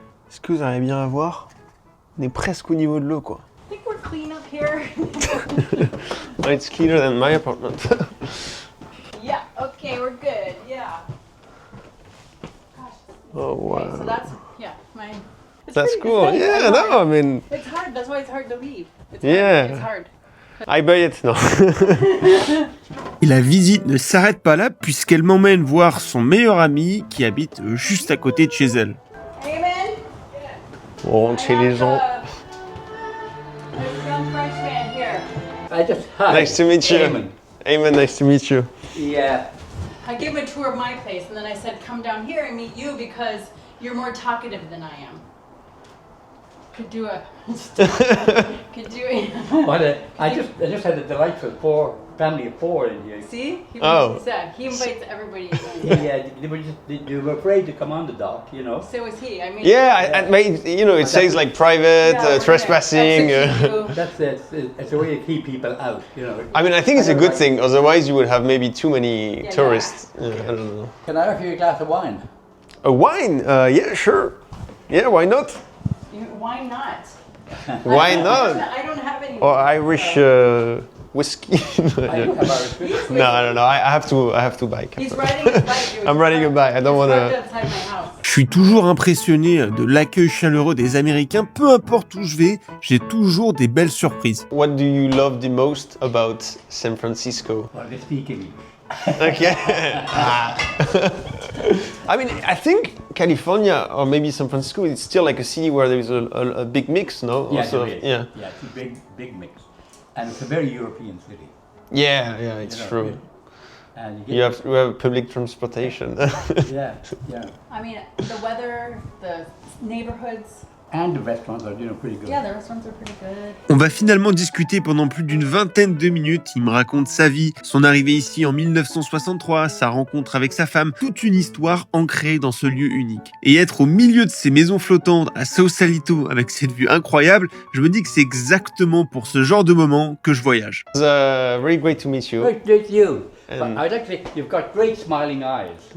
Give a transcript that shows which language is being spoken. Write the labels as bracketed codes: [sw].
[fr] Est-ce que vous arrivez bien à voir? On est presque au niveau de l'eau, quoi. [en] I think we're clean up here. Oh, it's cleaner than my apartment. Yeah, okay, we're good. Yeah. Gosh. Oh wow. Okay, so that's my. It's That's pretty- cool. it's nice. Yeah, I know. no, I mean, It's hard. That's why it's hard to leave. It's Yeah. Hard. It's hard. I buy it, non. [fr] Et la visite ne s'arrête pas là puisqu'elle m'emmène voir son meilleur ami qui habite juste à côté de chez elle. [en] Amen. [fr] On rentre chez les gens. [en] There's a young Frenchman here. Nice to meet you. Eamon. Eamon, nice to meet you. Yeah. I gave him a tour of my place, and then I said, "Come down here and meet you because you're more talkative than I am." Could do a. Could do a. Well, I just had a delightful family of 4 in here. See? He Oh. said he invites everybody. In. Yeah, they were afraid to come on the dock, you know. So was he. I mean. Yeah, you know, it says like private, Yeah, we're trespassing. gonna execute you. It's a way to keep people out, you know. I mean, I think it's a good Otherwise- thing. Otherwise, you would have maybe too many Yeah, tourists. Yeah, I don't know. Can I offer you a glass of wine? A wine? Yeah, sure. Yeah, why not? Why not? Why not? I don't have any. Or Irish whiskey? I don't have Irish whiskey. No, I don't know. I have to bike. He's riding his bike. Dude. I'm riding a bike. I don't It's wanna- parked outside my house. [fr] Je suis toujours impressionné de l'accueil chaleureux des Américains, peu importe où je vais, j'ai toujours des belles surprises. [en] What do you love the most about San Francisco? Well, they speak English. Okay. I mean, I think California or maybe San Francisco is still like a city where there is a big mix, no? Yeah, Also, there is. yeah. Yeah, it's a big mix. And it's a very European city. Yeah, it's you know, true. And You have public transportation. yeah. I mean, the weather, the neighborhoods. And the restaurants are, you know, pretty good. Yeah, the restaurants are pretty good. [fr] On va finalement discuter pendant plus d'une vingtaine de minutes. Il me raconte sa vie, son arrivée ici en 1963, sa rencontre avec sa femme, toute une histoire ancrée dans ce lieu unique. Et être au milieu de ces maisons flottantes à Sausalito avec cette vue incroyable, je me dis que c'est exactement pour ce genre de moment que je voyage. [en] It's very great to meet you. Great to meet you. And- But I'd actually, you've got great smiling eyes.